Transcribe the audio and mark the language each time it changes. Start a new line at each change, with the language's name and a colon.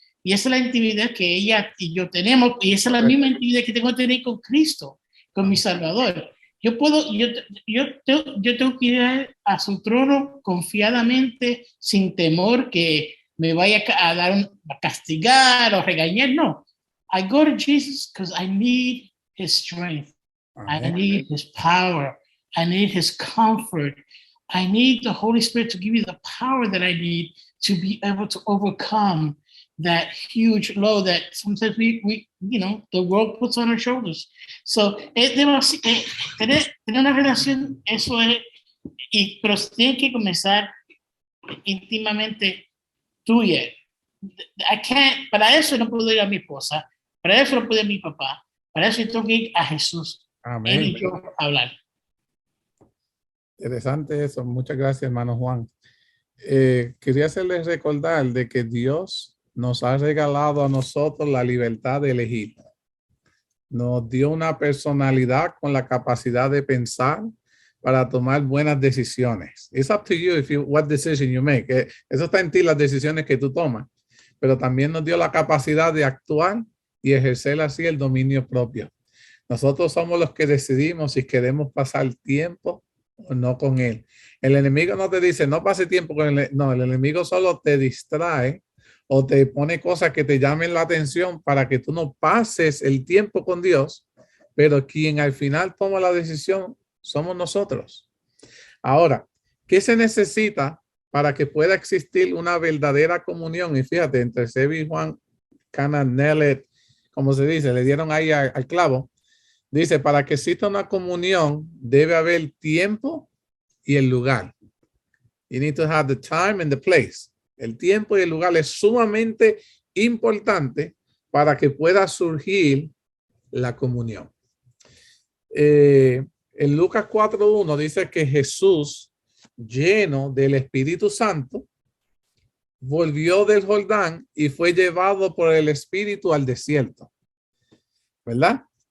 Spanish: Y esa es la intimidad que ella y yo tenemos, y esa es la misma intimidad que tengo que tener con Cristo, con mi Salvador. Yo tengo que ir a su trono confiadamente, sin temor que me vaya a castigar o regañar. No.
English: I go to Jesus because I need his strength. I need his power. I need his comfort. I need the Holy Spirit to give me the power that I need to be able to overcome that huge load that sometimes we the world puts on our shoulders.
Spanish: So, tener una relación, eso es, pero tiene que comenzar íntimamente tuya. Para eso no puedo ir a mi esposa, para eso no puedo ir a mi papá, para eso tengo que ir a Jesús. Amén. Él y yo hablar. Interesante eso. Muchas gracias, hermano Juan. Quería hacerles recordar de que Dios nos ha regalado a nosotros la libertad de elegir. Nos dio una personalidad con la capacidad de pensar para tomar buenas decisiones.
English: It's up to you what decision you make.
Spanish: Eso está en ti, las decisiones que tú tomas. Pero también nos dio la capacidad de actuar y ejercer así el dominio propio. Nosotros somos los que decidimos si queremos pasar tiempo o no con él. El enemigo no te dice, no pase tiempo con él. No, el enemigo solo te distrae o te pone cosas que te llamen la atención para que tú no pases el tiempo con Dios, pero quien al final toma la decisión somos nosotros. Ahora, ¿qué se necesita para que pueda existir una verdadera comunión? Y fíjate, entre Sebi y Juan Cananelet, como se dice, le dieron ahí al clavo. Dice, para que exista una comunión, debe haber tiempo y el lugar.
English: You need to have the time and the place.
Spanish: El tiempo y el lugar es sumamente importante para que pueda surgir la comunión. En Lucas 4:1 dice que Jesús, lleno del Espíritu Santo, volvió del Jordán y fue llevado por el Espíritu al desierto. ¿Verdad?